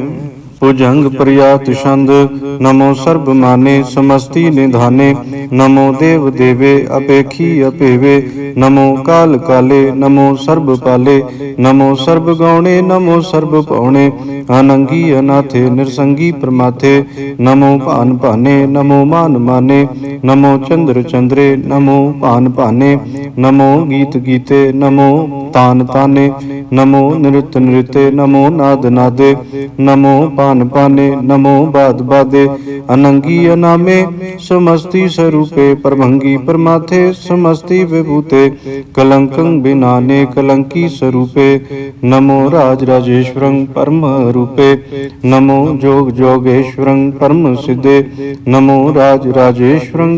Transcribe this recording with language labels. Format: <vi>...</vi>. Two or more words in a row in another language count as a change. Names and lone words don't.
<bra>ਭੁਜੰਗ ਪ੍ਰਿਆਤ ਛੰਦ। ਨਮੋ ਸਰਬ ਮਾਨੇ ਸਮਸਤੀ ਨਿਧਾਨੇ ਨਮੋ ਦੇਵ ਦੇਵੇ ਅਪੇਖੀ ਅਪੇਵੇ ਨਮੋ ਕਾਲ ਕਾਲੇ ਨਮੋ ਸਰਬ ਪਾਲੇ ਨਮੋ ਸਰਬ ਗੌਣੇ ਨਮੋ ਸਰਬ ਭਉਣੇ ਅਨੰਗੀ ਅਨਾਥੇ ਨਿਰਸੰਗੀ ਪ੍ਰਮਾਥੇ ਨਮੋ ਭਾਨ ਭਾਨੇ ਨਮੋ ਮਾਨ ਮਾਨੇ ਨਮੋ ਚੰਦਰ ਚੰਦਰੇ ਨਮੋ ਭਾਨ ਭਾਨੇ ਨਮੋ ਗੀਤ ਗੀਤੇ ਨਮੋ तान ताने, नमो नृत नृते, नमो नाद नादे, नमो पान पाने, नमो बाद बादे, अनंगी अनामे, समस्ति स्वरूपे, प्रभंगी प्रमाथे, समस्ति विभूते, कलंकं बिनाने, कलंकी स्वरूपे, नमो राज राजेश्वरं परम रूपे, नमो जोग जोगेश्वरं परम सिद्धे, नमो राज राजेश्वरं</bra>